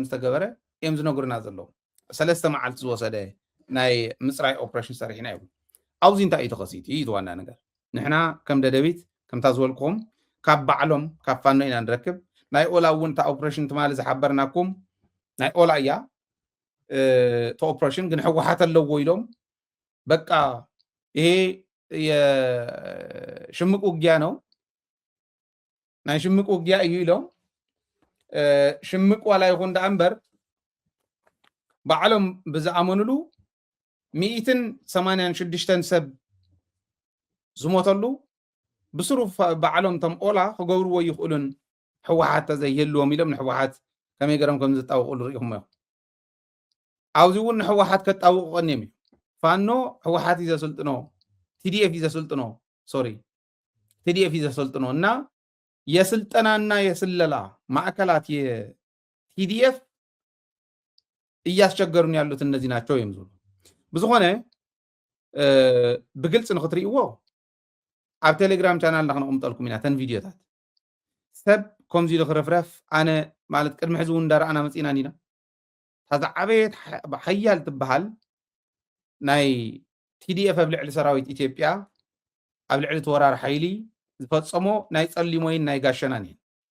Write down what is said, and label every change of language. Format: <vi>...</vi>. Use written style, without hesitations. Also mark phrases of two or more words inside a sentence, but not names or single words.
<ti>ዝተገበረ እዮም ዝነግሩና ዘለዉ ሰለስተ መዓልቲ ዝወሰደ ናይ ምፅራይ ኦፕሬሽን ሰሪሕና ይብሉ ኣብዚ እንታይ እዩ ተኸሲት እዩ ዝዋና ነገር ንሕና ከም ደደቢት ከምታ ዝበልኩኹም ካብ ባዕሎም ካብ ፋኖ ኢና ንረክብ ናይ ኦላ እውን እታ ኦፕሬሽን ትማሊ ዝሓበርናኩም ናይ ኦላ እያ እቲ ኦፕሬሽን ግን ሕወሓት ኣለዎ ኢሎም በቃ ይሄ</ti> <am>የሽምቅ ውጊያ ነው</am> <ti>ናይ ሽምቅ ውጊያ እዩ ኢሎም ሽምቅ ዋላ ይኹን ዳ እምበር ባዕሎም ብዝኣመንሉ 186 ሰብ ዝሞተሉ ብስሩፍ ባዕሎም ቶም ኦላ ክገብርዎ ይኽእሉን ሕወሓት ተዘይህልዎም ኢሎም ንሕወሓት ከመይ ገሮም ከም ዝጣውቕሉ ርኢኹም እዮም ኣብዚ እውን ንሕወሓት ከጣውቕቀን እዮም ፋኖ ሕወሓት እዩ ዘሰልጥኖ ቲዲኤፍ እዩ ዘሰልጥኖ ሶሪ ቲዲኤፍ እዩ ዘሰልጥኖ</ti> <am>እና የስልጠናና የስለላ ማዕከላት የቲዲኤፍ እያስቸገሩን ያሉት እነዚህ ናቸው</am> <ti>እዮም ዝብሉ ብዝኾነ ብግልፂ ንኽትርእይዎ ኣብ ቴሌግራም ቻናልና ክነቕምጠልኩም ኢና ተን ቪድዮታት ሰብ ከምዚ ኢሉ ክረፍረፍ ኣነ ማለት ቅድሚ ሕዚ እውን እንዳረኣና መፂና ኒና ታዛ ዓበየት ሓያል ትበሃል ናይ ቲዲኤፍ ኣብ ልዕሊ ሰራዊት ኢትዮጵያ ኣብ ልዕሊ ተወራሪ ሓይሊ ዝፈፀሞ ናይ ፀሊሞይን ናይ ጋሸናን እየን</ti>